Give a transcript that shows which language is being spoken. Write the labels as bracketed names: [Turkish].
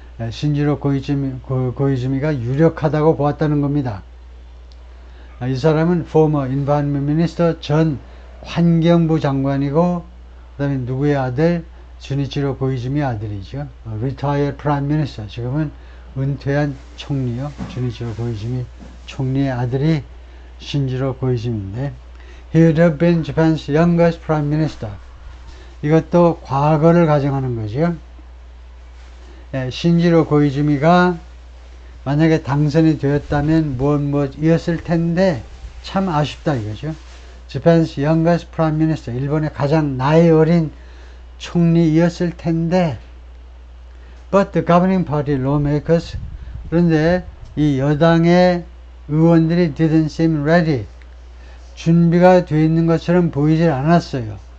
[Korean] 신지로 고이즈미가 유력하다고 보았다는 겁니다. 이 사람은 [English] former environment minister, [Korean] 전 환경부 장관이고, 그 다음에 누구의 아들? 주니치로 고이즈미 아들이죠. [English] retired prime minister, [Korean] 지금은 은퇴한 총리요. 주니치로 고이즈미 총리의 아들이 신지로 고이즈미인데, [English] he would have been Japan's youngest prime minister. [Korean] 이것도 과거를 가정하는 거죠. 신지로 고이즈미가 만약에 당선이 되었다면 무엇이었을 텐데 참 아쉽다 이거죠. [English] Japan's youngest prime minister, [Korean] 일본의 가장 나이 어린 총리이었을 텐데, [English] but the governing party lawmakers, [Korean] 그런데 이 여당의 의원들이 [English] didn't seem ready, [Korean] 준비가 되어 있는 것처럼 보이질 않았어요.